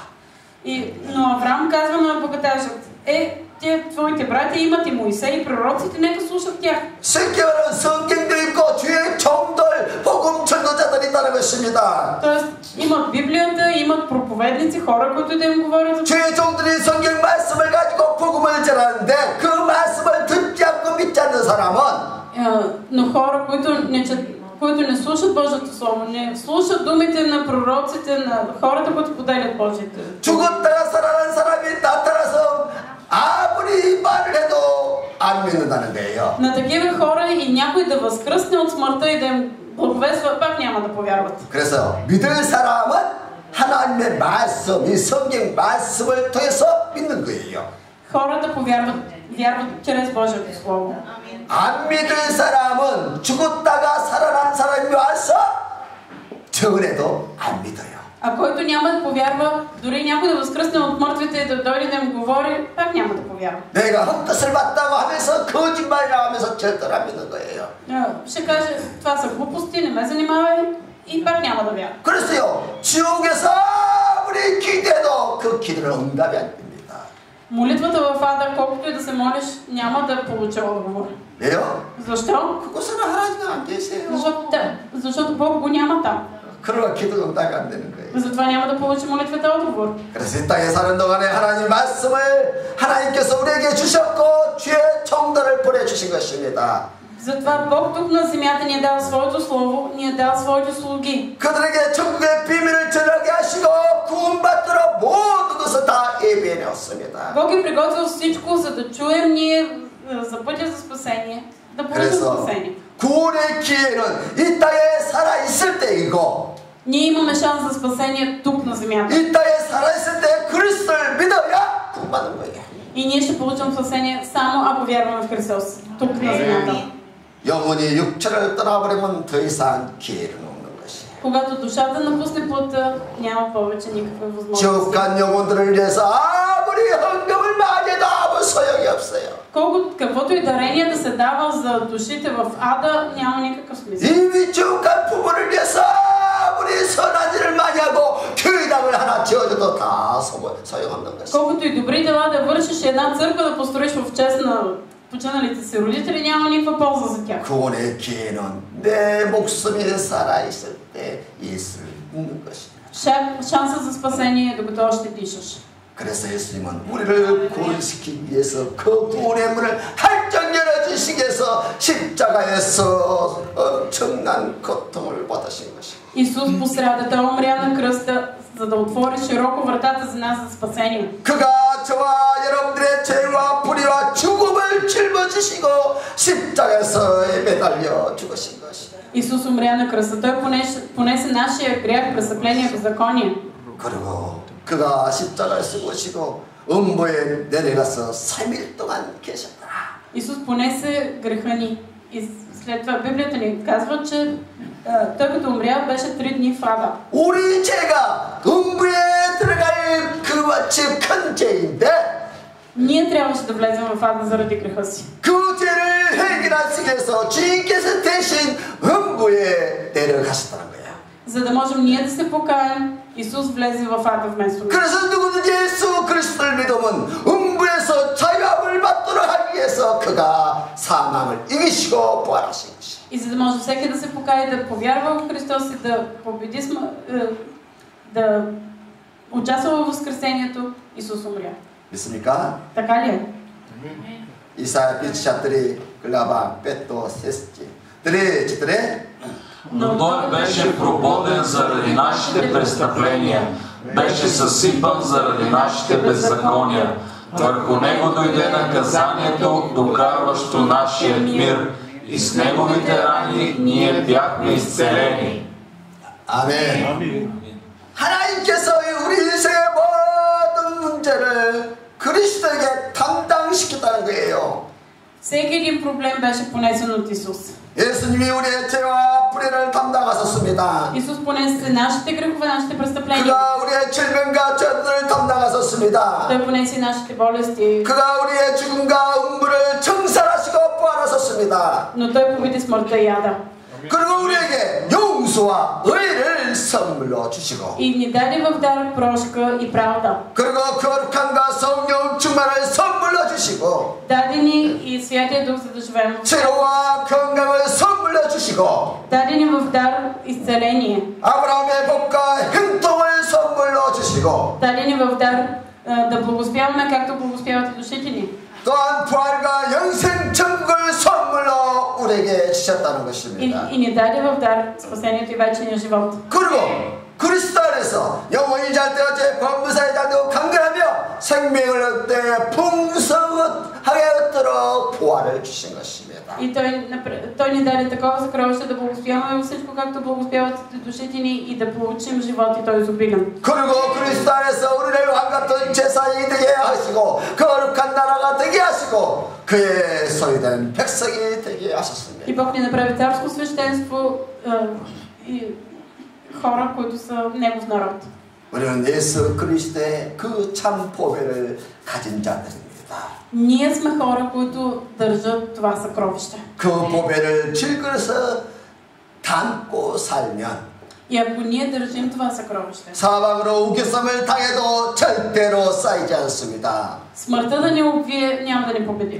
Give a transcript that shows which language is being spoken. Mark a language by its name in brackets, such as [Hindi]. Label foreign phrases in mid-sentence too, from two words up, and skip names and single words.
[Bulgarian] Но Авраам казва на богаташът, твоите братя имат и Моисей, и пророците, нека слушат тях. [Korean] 성경에는 성경도 있고 주의 종들, 복음 전도자들이 있다는 것입니다. [Bulgarian] Тоест, имат Библията, имат проповедници, хора, които да им говорят. [Korean] 주의 종들이 성경 말씀을 가지고 복음을 전하는데 그 말씀을 듣지 않고 믿지 않는 사람은 [Bulgarian] Но хора, които не слушат Божието Слово, не слушат думите на пророците, на хората, които поделят Божието. [Korean] 죽었다가 살아난 사람이 나타나서 아무리 말을 해도 안 믿는다는 거예요. [Bulgarian] На такива хора и някой да възкръсне от смъртта и да им благовества, пак няма да повярват. [Korean] 그래서 믿을 사람은 하나님의 말씀, 이 성경 말씀을 통해서 믿는 거예요. [Bulgarian] Хората вярват чрез Божието Слово. [Korean] 안 믿을 사람은 죽었다가 살아난 사람이 와서 전해도 안 믿어요. [Bulgarian] А който няма да повярва, дори някой да възкръсне от мъртвите и да дойде да им говори, пак няма да повярва. [Korean] 내가 헛것을 봤다고 하면서 거짓말이라고 하면서 절대로 안 믿는 거예요. [Bulgarian] Ще каже, това са глупости, не ме занимавай и пак няма да вярва. [Korean] 그래서요, 지옥에서 아무리 기도해도 그 기도는 응답이 안 됩니다. [Bulgarian] Молитвата в ада, колкото и да се молиш, няма да получи отговор. [Korean] 왜요? [Bulgarian] Защо? [Korean] 그곳에는 하나님이 안 계세요. [Bulgarian] Защото Бог го няма там. [Korean] 그러나 기도 응답이 안 되는 거예요. [Bulgarian] Затова няма да получи молитвата отговор. [Korean] 그래서 이 땅에 사는 동안에 하나님 말씀을 하나님께서 우리에게 주셨고 주의 정도를 보내주신 것입니다. [Bulgarian] Затова Бог тук на земята ни е дал своето слово, ни е дал своите слуги. [Korean] 그들에게 천국의 비밀을 전하게 하시고 구원받도록 모든 것을 다 예비해 놓습니다. [Bulgarian] Бог е приготвил всичко, за да чуем ние за пътя за спасение, да получим спасение. [Korean] 구원의 기회는 이 땅에 살아 있을 때이고, [Bulgarian] Ние имаме шанс за спасение тук на земята. [Korean] 이 땅에 살아 있을 때 그리스도를 믿어야 구원받는 거예요. [Bulgarian] И ние ще получим спасение само ако вярваме в Христос тук на земята. [Korean] 영혼이 육체를 떠나버리면 더 이상 기회는 없는 것이에요. [Bulgarian] Когато душата напусне плътта, няма повече никаква възможност. [Korean] 지옥 간 영혼들을 위해서 아무리 헌금을 많이 해도 아무 소용이 없어요. [Bulgarian] Каквото и дарение да се дава за душите в ада, няма никакъв смисъл. [Korean] 이미 지옥 간 부모를 위해서 아무리 선한 일을 많이 하고 교회당을 하나 지어줘도 다 소용없는 것이에요. [Bulgarian] Колкото и добри дела да вършиш, една църква да построиш в чест на починалите си родители, няма никаква полза за тях. [Korean] 구원의 기회는 내 목숨이 살아있을 때 예수를 믿는 것입니다. [Bulgarian] Шансът за спасение е докато още дишаш. [Korean] 그래서 예수님은 우리를 구원시키기 위해서 그 구원의 문을 활짝 열어주시기 위해서 십자가에서 엄청난 고통을 받으신 것입니다. [Bulgarian] Исус пострада, Той умря на кръста, за да отвори широко вратата за нас за спасение. [Korean] 그가 저와 여러분들의 죄와 불의와 죽음을 짊어지시고 십자가에서 매달려 죽으신 것이다. [Bulgarian] Исус умря на кръста. Той понесе нашия грях, престъпление, беззаконие. [Korean] 그리고 그가 십자가에 쓰고시고 음부에 내려가서 3일 동안 계셨다. [Bulgarian] Исус понесе греха ни. И след това Библията ни казва, че той като умря беше 3 дни в ада. [Korean] 우리 죄가 음부에 들어갈 그같이 큰 죄인데 [Bulgarian] Ние трябваше да влезем в ада заради греха си. [Korean] 그 죄를 해결하시기 위해서 주님께서 대신 음부에 내려가셨다는 거야. [Bulgarian] За да можем ние да се покаем, Исус влезе в ада вместо нас. [Korean] 그래서 누구든지 예수 그리스도를 믿으면 음부에서 자유함을 받도록 하기 위해서 그가 사망을 이기시고 부활하신 것이야. [Bulgarian] И за да може всеки да се покае, да повярва в Христос и да победи, да участва в възкресението, Исус умря. [Korean] 믿습니까? [Bulgarian] Така ли е? 이사야 비치샷들이 글라바 빼또 세스지 드레 Но той беше прободен заради нашите престъпления, беше съсипан заради нашите беззакония. Върху него дойде наказанието, докарващо нашия мир, и с неговите рани ние бяхме изцелени. [Korean] 아멘. 하나님께서 우리 인생의 모든 문제를 그리스도에게 담당시켰다는 거예요. [Bulgarian] Всеки един проблем беше понесен от Исус. [Korean] 예수님이 우리의 죄와 불의를 담당하셨습니다. [Bulgarian] Исус понесе нашите грехове, нашите престъпления. [Korean] 그가 우리의 질병과 죄들을 담당하셨습니다. [Bulgarian] Той понесе нашите болести. [Korean] 그가 우리의 죽음과 음부를 청산하시고 부활하셨습니다. [Bulgarian] Но той победи смъртта и ада. [Korean] 그리고 우리에게 용서와 의를 선물로 주시고 [Bulgarian] И ни даде в дар прошка и правда. [Korean] 그리고 거룩함과 성령 충만을 선물로 주시고 [Bulgarian] Даде ни и Святия Дух, за да живеем. [Korean] 치료와 건강을 선물로 주시고 [Bulgarian] Даде ни в дар изцеление. [Korean] 아브라함의 복과 형통을 선물로 주시고 [Bulgarian] Даде ни в дар да благоспяваме, както благоспяват и душите ни. [Korean] 또한 부활과 영생 천국을 선물로 우리에게 주셨다는 것입니다. [Bulgarian] И ни даде в дар спасението и вечния живот. [Korean] 그리고 그리스도 안에서 영원히 잘 때와 제 범사에 자도 강건하며 생명을 얻되 풍성하게 얻도록 부활을 주신 것입니다. [Bulgarian] И той ни даде такова съкровище да благоспяваме във всичко, както благоспяват душите ни и да получим живот и той изобилен. [Korean] 그리고 그리스도 안에서 우리를 왕 같은 제사장이 되게 하시고 거룩한 나라가 되게 하시고 그의 소유된 백성이 되게 하셨습니다. [Bulgarian] И Бог ни направи царско свещенство и хора, които са Негов народ. [Korean] 우리는 예수 그리스도의 그 참 보배를 가진 자들입니다. [Bulgarian] Ние сме хора, които държат това съкровище. [Korean] 그 보배를 질그려서 담고 살면 [Bulgarian] И ако ние държим това съкровище, [Korean] 사방으로 우겨쌈을 당해도 절대로 쌓이지 않습니다. [Bulgarian] смъртта да ни убие няма да ни победи.